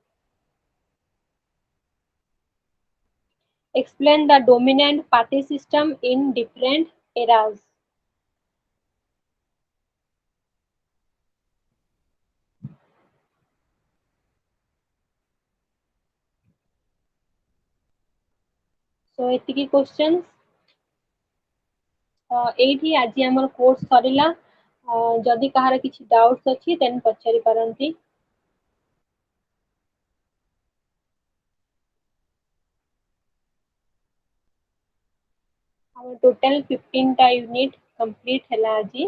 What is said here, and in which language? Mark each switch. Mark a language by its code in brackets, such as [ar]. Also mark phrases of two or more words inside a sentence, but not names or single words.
[en] Explain the dominant party system in different eras. So ଏତିକି questions। [or] ଏଇଠି ଆଜି ଆମର କୋର୍ସ ସରିଲା। ଯଦି କାହାର କିଛି ଡାଉଟ୍ସ ଅଛି ଦେନ୍ ପଚାରି ପାରନ୍ତି। ଆମର ଟୋଟାଲ 15ଟା ୟୁନିଟ୍ କମ୍ପ୍ଲିଟ୍ ହେଲା ଆଜି।